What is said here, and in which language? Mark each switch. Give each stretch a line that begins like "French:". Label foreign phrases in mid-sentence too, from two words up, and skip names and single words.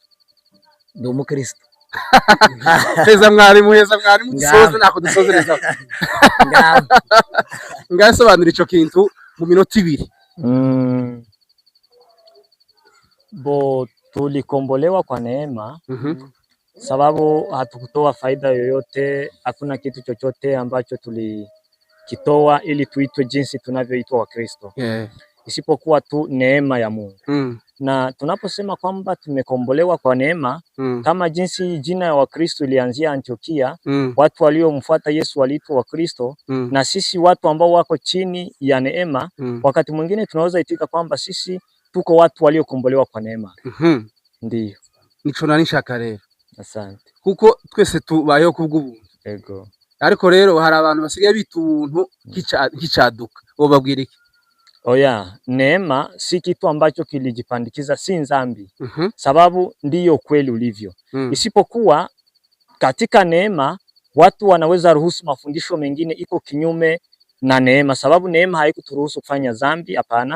Rundi: Ndi umukristo. Heza mwarimu dusoze nako dusozereza. Ngasobanura ico kintu mu minota 2.
Swahili: Tulikombolewa kwa neema, sababu hatukutoa faida yoyote, hakuna kitu chochote ambacho tulikitoa ili tuitwe jinsi tunavyoitwa Wakristo. Isipokuwa tu neema ya Mungu. Na tunaposema kwamba tumekombolewa kwa neema, kama jinsi jina ya Wakristo ilianzia Antiokia, watu waliomfuata Yesu waliitwa Wakristo, na sisi watu ambao wako chini ya neema, wakati mwingine tunaweza itika kwamba sisi tuko watu waliokombolewa kwa neema. Ndiyo.
Rundi: Nico nanishaka rero.
Swahili: Asante.
Rundi: Kuko twese tubayeho kubw'ubuntu. Yego. Ariko rero hari abantu basigaye bita ubuntu kicaduka. Wobabwira iki? Oya,
Swahili: neema si kitu ambacho kilijipandikiza, si nzambi. Sababu ndiyo kweli ulivyo. Isipokuwa katika neema watu wanaweza ruhusu mafundisho mengine iko kinyume na neema, sababu neema haikuturuhusu kufanya dhambi, hapana.